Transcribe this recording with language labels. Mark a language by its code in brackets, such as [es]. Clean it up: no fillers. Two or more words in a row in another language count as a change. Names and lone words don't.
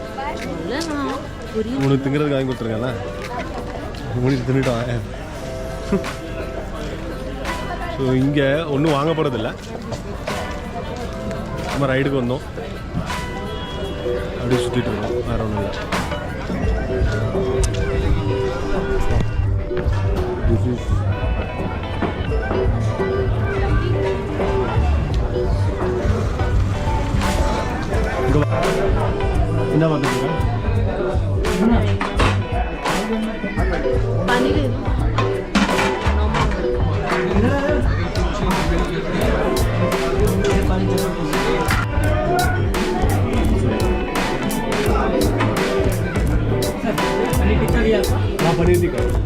[ta] உனக்கு திங்கிறதுக்கு வாங்கி கொடுத்துருங்கல்ல, உங்களுக்கு தின்னுட்டோம். ஸோ இங்கே ஒன்றும் வாங்க போகிறதில்ல, நம்ம ரைடுக்கு வந்தோம், அப்படியே சுற்றிட்டு இருக்கோம், வேறு ஒன்றும் இல்லை. [en] This is [ta] என்ன பண்ணுறீங்க? [hi] पानी ले लो। हाँ पनीर दिखा।